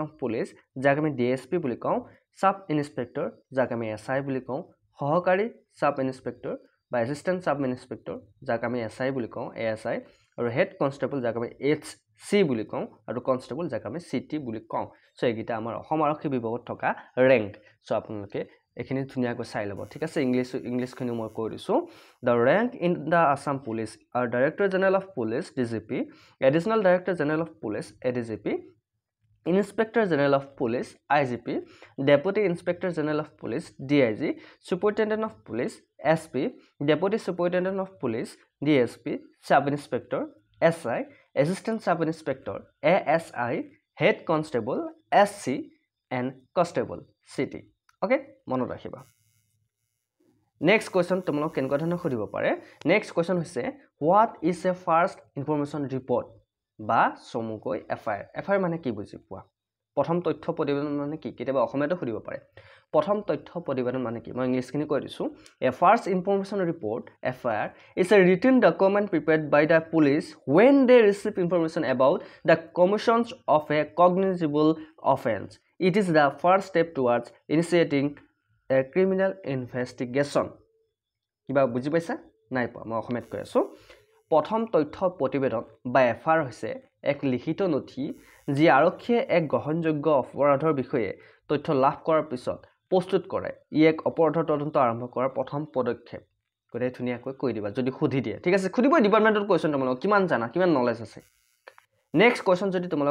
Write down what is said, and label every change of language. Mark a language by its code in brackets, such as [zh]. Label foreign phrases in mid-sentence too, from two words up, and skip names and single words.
[as] অফ পুলিচ যাক আমি ডিএসপি বুলি কওঁ [en] sub inspector [as] যাক আমি এসআই বুলি কওঁ সহকাৰী সাব ইন্সপেক্টৰ বা [en] assistant sub inspector [as] যাক আমি এসআই বুলি কওঁ এএসআই আৰু [en] head constable [as] যাক আমি এইচসি বুলি কওঁ আৰু কনস্টেবল যাক আমি সিটি বুলি কওঁ সো এইগিটা আমাৰ অসম আৰক্ষী বিভাগত থকা ৰেংক সো আপোনালোকে এখিনি ধুনীয়াকৈ চাই ল'ব ঠিক আছে ইংলিশখিনি মই কৈ দিছো [en] the rank in the Assam Police are Director General of Police DGP Additional Director General of Police ADGP Inspector General of Police IGP Deputy Inspector General of Police DIG Superintendent of Police SP Deputy Superintendent of Police DSP Sub Inspector SI Assistant Sub Inspector ASI Head Constable SC and Constable City ওকে [as] মনত ৰাখিবা [en] next question [as] তোমালোক কেনেকুৱা ধৰণৰ খুদিব পাৰে [en] next question হৈছে what is a first information report [as] বা চমুকৈ [en] এফআইআৰ [as] মানে কি বুজি পোৱা প্ৰথম তথ্য প্ৰতিবেদন মানে কি কেতিয়াবা অসমীয়াটো সুধিব পাৰে প্ৰথম তথ্য প্ৰতিবেদন মানে কি মই ইংলিছখিনি কৈ দিছো [en] a first information report FIR is a written document prepared by the police when they receive information about the commission of a cognizable offense it is the first step towards initiating a criminal investigation [as] কিবা বুজি পাইছা নাই পা মই অসমীয়াত কৈ আছো প্ৰথম তথ্য প্ৰতিবেদন বা এফআইআৰ হৈছে এক লিখিত নথি যি আৰক্ষীয়ে এক গ্ৰহণযোগ্য অপৰাধৰ বিষয়ে তথ্য লাভ কৰাৰ পিছত প্ৰস্তুত কৰে ই এক অপৰাধৰ তদন্ত আৰম্ভ কৰাৰ প্ৰথম পদক্ষেপ গৰে ধুনিয়াকৈ কৈ দিবা যদি খুধি দিয়ে ঠিক আছে খুদিব ডিপাৰ্টমেন্টৰ কোৱেশ্চন তোমালোক কিমান জানা কিমান নলেজ আছে [en] next question [as] যদি তোমালোক